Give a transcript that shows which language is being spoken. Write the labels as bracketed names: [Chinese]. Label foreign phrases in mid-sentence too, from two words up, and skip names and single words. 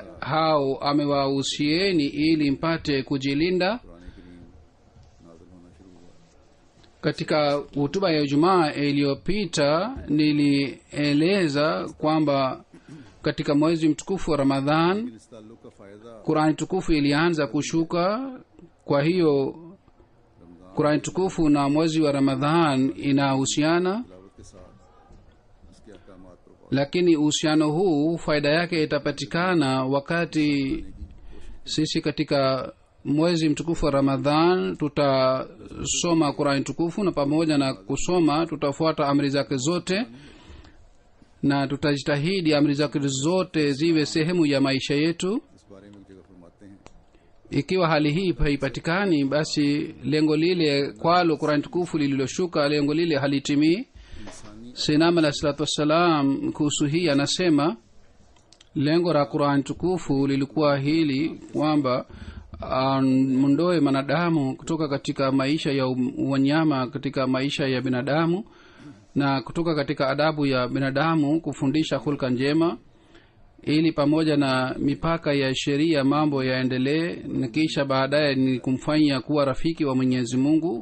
[Swahili] hao amewahusieni ili mpate kujilinda. Katika hutuba ya Ijumaa iliyopita nilieleza kwamba katika mwezi mtukufu wa Ramadhan [Urdu] اس تعلق کا فائدہ [Swahili] Qur'an tukufu ilianza kushuka. Kwa hiyo Qur'an tukufu na mwezi wa Ramadhan inahusiana, [Urdu] تلاوت کے ساتھ اس کے احکامات پر غور [Swahili] lakini uhusiano huu faida yake itapatikana wakati sisi katika mwezi mtukufu wa Ramadhan tutasoma Qur'an tukufu, na pamoja na kusoma tutafuata amri zake zote na tutajitahidi amri zake zote ziwe sehemu ya maisha yetu. [Urdu] اس بارے میں ایک جگہ فرماتے ہیں [Swahili] Ikiwa hali hii haipatikani, basi lengo lile kwalo Qur'an tukufu lililoshuka, lengo lile halitimii. Sayyidina [Arabic] عليه الصلاة والسلام [Swahili] kuhusu hii anasema lengo la Qur'an tukufu lilikuwa hili kwamba mundoe manadamu kutoka katika maisha ya wanyama katika maisha ya binadamu, na kutoka katika adabu ya binadamu kufundisha hulka njema, ili pamoja na mipaka ya sheria mambo yaendelee, na kisha baadaye ni kumfanya kuwa rafiki wa Mwenyezi Mungu.